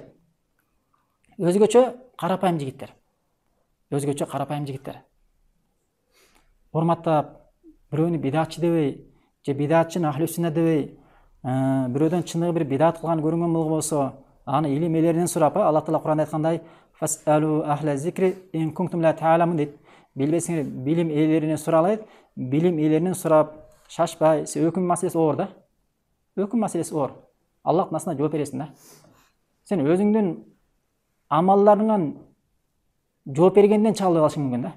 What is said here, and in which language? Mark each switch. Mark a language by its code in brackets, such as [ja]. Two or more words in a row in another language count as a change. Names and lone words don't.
[ky] Өзгөчө карапайым жигиттер. Өзгөчө карапайым жигиттер. Урматтап, бирөөнү бидатчы дебей, же бидатчыны ахли сүнна дебей, бирөөдөн чыныгы бир бидат кылган көрүнгөн болсо, аны илим элеринен сурап, Аллах Таала Куранда айткандай, [ar] "فاسألوا أهل الذكر إن كنتم لا تعلمون" [ky] дейт. Билбесеңер билим ээлеринен суралайт, билим ээлеринен сурап, шашпай, өкүм маселеси оор да. Өкүм маселеси оор. Аллах насына жооп бересиң да. Сен өзүңдүн амалларыңан жооп бергенден чагылып алышың мүмкүн да.